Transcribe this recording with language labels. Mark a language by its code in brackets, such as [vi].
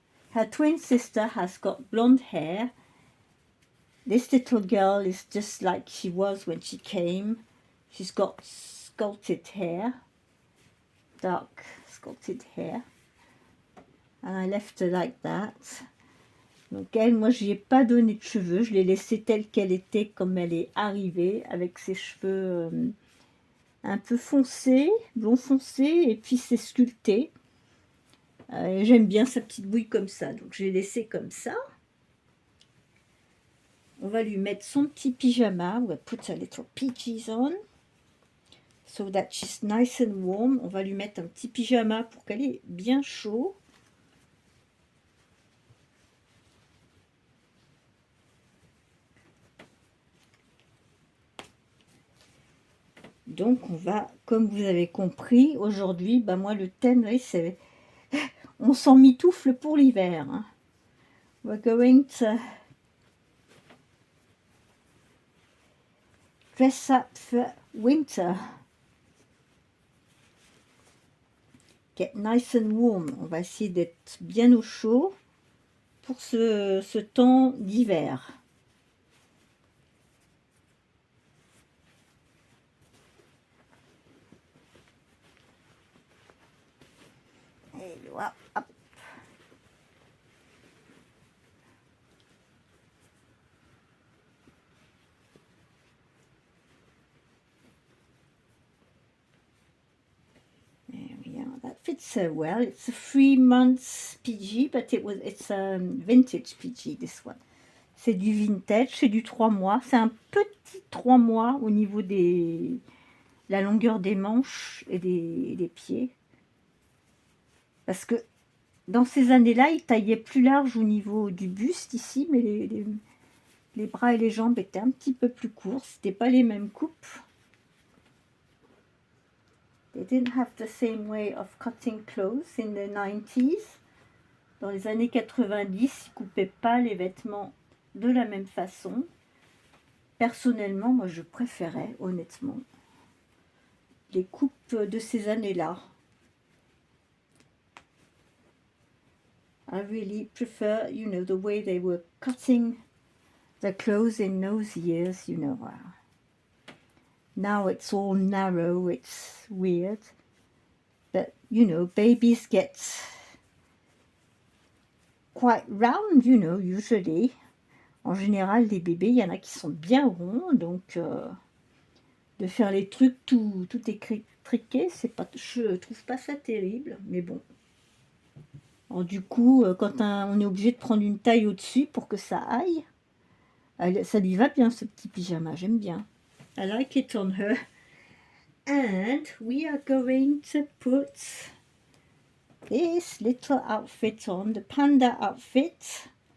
[en] Her twin sister has got blonde hair. This little girl is just like she was when she came. She's got sculpted hair, dark sculpted hair. And I left her like that. [fr] Donc elle, moi je lui ai pas donné de cheveux, je l'ai laissée telle qu'elle était comme elle est arrivée, avec ses cheveux un peu foncés, blond foncé, et puis c'est sculpté. J'aime bien sa petite bouille comme ça, donc je l'ai laissée comme ça. On va lui mettre son petit pyjama. [en] We'll put a little PJs on. So that she's nice and warm. [fr] On va lui mettre un petit pyjama pour qu'elle ait bien chaud. Donc on va, comme vous avez compris, aujourd'hui, bah moi le thème, c'est on s'en mitoufle pour l'hiver. Hein. [en] We're going to dress up for winter. Get nice and warm. [fr] On va essayer d'être bien au chaud pour ce temps d'hiver. Et voilà, hop. [en] That fits so well. It's a 3 months PG, but it's a vintage PG, this one. [fr] C'est du vintage, c'est du 3 mois. C'est un petit 3 mois au niveau de la longueur des manches et des pieds. Parce que dans ces années-là, il taillait plus large au niveau du buste ici, mais les bras et les jambes étaient un petit peu plus courts. C'était pas les mêmes coupes. They didn't have the same way of cutting clothes in the 90s. Dans les années 90, ils coupaient pas les vêtements de la même façon. Personnellement, moi je préférais, honnêtement, les coupes de ces années-là. [en] I really prefer, you know, the way they were cutting the clothes in those years, you know. Now it's all narrow, it's weird. But, you know, babies get quite round, you know, usually. [fr] En général, les bébés, il y en a qui sont bien ronds, donc de faire les trucs tout étriqués, c'est pas, je trouve pas ça terrible, mais bon. Alors, du coup, quand on est obligé de prendre une taille au-dessus pour que ça aille, ça lui va bien ce petit pyjama, j'aime bien. [en] I like it on her. And we are going to put this little outfit on, the panda outfit.